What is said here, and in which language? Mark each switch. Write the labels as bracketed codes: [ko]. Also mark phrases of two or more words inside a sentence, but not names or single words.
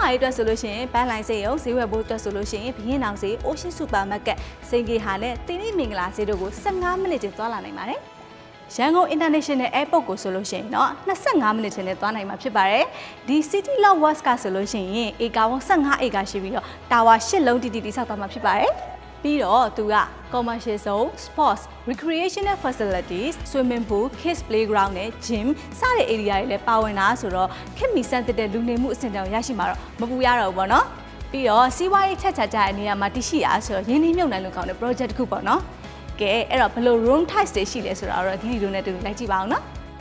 [my] ရေးအတွက်ဆိုလို့ရှိရင်ပန်းလိုင်းစေးရုံဈေးဝယ်ဖို့အတွက်ဆိုလို့ရှိရင်ဘေးရင်နောင်စေး Ocean Supermarket စိန်ကြီးဟာနဲ့တင်းနှိမင်္ဂလာဈေးတို့ကို15မိနစ်ချင်းသွားလာနိုင်ပါတယ်ရန်ကုန် International Airport ကိုဆိုလို့ရှိရင်တော့25မိနစ်ချင်းနဲ့သွားနိုင်မှာဖြစ်ပါတယ်ဒီ City Love West ကဆိုလို့ရှိရင်ဧကပေါင်း15ဧကရှိပြီးတော့ တာဝါ8လုံးတိတိဆောက်သွားမှာဖြစ်ပါတယ်ပြီးတော့သူက [en] commercial zone, sports, recreational facilities, swimming pool, kids playground [my] နဲ့ gym စတဲ့ area တွေလည်းပါဝင်တာဆိုတော့ခင်မီစံတဲ့လူနေမှုအဆင့်တောင်ရရှိမှာတော့မပူရတော့ဘူးပေါ့နော်ပြီးတော့စီးပွားရေးချက်ချတဲ့နေရာမှာတရှိရဆိုတော့ရင်းနှီးမြှုပ်နှံလို့ကောင်းတဲ့ project တစ်ခုပေါ့နော်ကဲအဲ့တော့ဘယ်လို [en] room types [my] တွေရှိလဲဆိုတော့ဒီလိုနဲ့တူလိုက်ကြည့်ပါအောင်နော်